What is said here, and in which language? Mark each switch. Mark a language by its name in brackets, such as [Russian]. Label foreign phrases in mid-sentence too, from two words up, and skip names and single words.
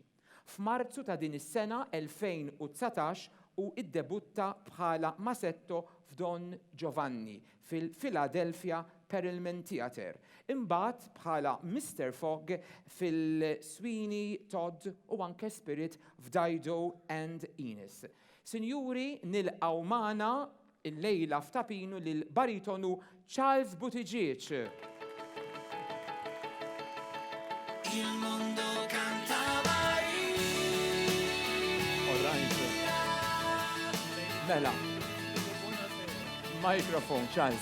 [Maltese] F'Marzu ta' din is-sena 2019 u iddebutta bħala Masetto f'Don Giovanni fil-Philadelphia Perelman Theatre. Imbagħad bħala Mr. Fogg fil-Sweeney Todd u anke Spirit f'Dido and Ines. Sinjuri, nilqgħu magħna il-lejla f'Ta Pinu lil baritonu Charles Buttigieg. [Italian] Il mondo canta [Maltese] Mela, mikrofon, Charles.